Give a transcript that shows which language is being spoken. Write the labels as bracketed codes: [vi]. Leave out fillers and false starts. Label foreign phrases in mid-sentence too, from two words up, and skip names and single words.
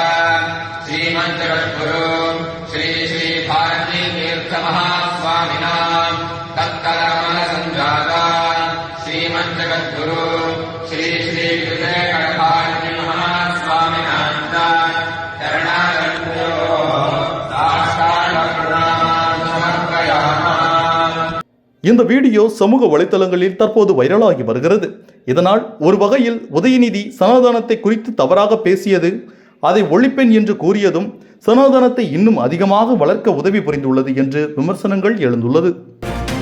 [sa] श्रीमज्जगद्गुरु श्री श्री भारती तीर्थ महास्वामिनां तत्कलकमलसंजाता श्रीमज्जगद्गुरु श्री श्री विजयकरभारती महास्वामिनां चरणारविन्दो साष्टाङ्गप्रणामान् समर्पयामः. [ta] இந்த வீடியோ சமூக வலைதளங்களில் தற்போது வைரலாகி வருகிறது. இதனால் ஒரு வகையில் உதயநிதி சனாதனத்தை குறித்து தவறாக பேசியது, அதை ஒழிப்பேன் என்று கூறியதும் சனாதனத்தை இன்னும் அதிகமாக வளர்க்க உதவி புரிந்துள்ளது என்று விமர்சனங்கள் எழுந்துள்ளது.